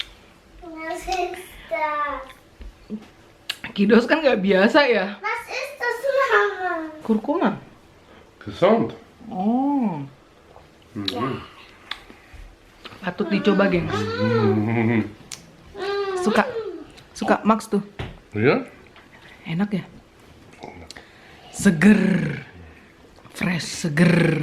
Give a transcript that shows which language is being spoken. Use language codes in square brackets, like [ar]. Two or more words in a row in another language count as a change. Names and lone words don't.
[de] Was ist das? [id] Kidos kan nggak biasa ya. [de] Was ist das kurkuma. [nl] Gezond. [id] Oh. Patut dicoba, gengs. Suka Max tuh. Ja? Enak ya? Seger. Fresh, seger.